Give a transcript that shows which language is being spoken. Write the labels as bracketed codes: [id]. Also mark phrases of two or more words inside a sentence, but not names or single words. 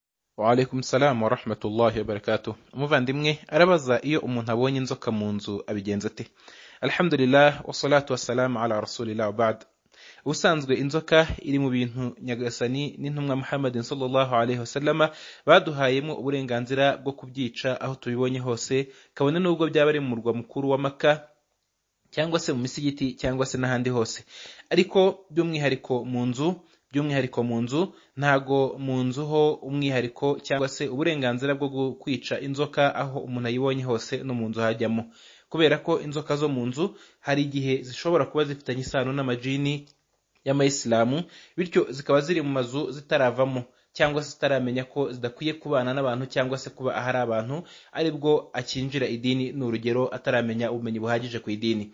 [ar] وعليكم السلام ورحمة الله وبركاته. [rw] Umuvandimwe arabaza iyo umuntu abonye inzoka mu nzu abigenza ate? [ar] الحمد لله والصلاة والسلام على رسول الله وبعد. [rw] Ubusanzwe inzoka iri mu bintu Nyagasani n'intumwa Muhammadin [ar] صلى الله عليه وسلم [rw] baduhayemo uburenganzira bwo kubyica aho tubibonye hose, kabone nubwo byaba ari mu murwa mukuru wa Makka cyangwa se mu misigiti cyangwa se n'ahandi hose. Ariko by'umwihariko mu nzu ntago mu nzu ho umwihariko cyangwa se uburenganzira bwo kwica inzoka aho umuntu ayibonye hose no mu nzu hajyamo, kubera ko inzoka zo mu nzu hari igihe zishobora kuba zifitanye isano n'amajini y'amayisilamu, bityo zikaba ziri mu mazu zitaravamo cyangwa se zitaramenya ko zidakwiye kubana n'abantu cyangwa se kuba ahari abantu aribwo akinjira idini, ni urugero ataramenya ubumenyi buhagije ku idini.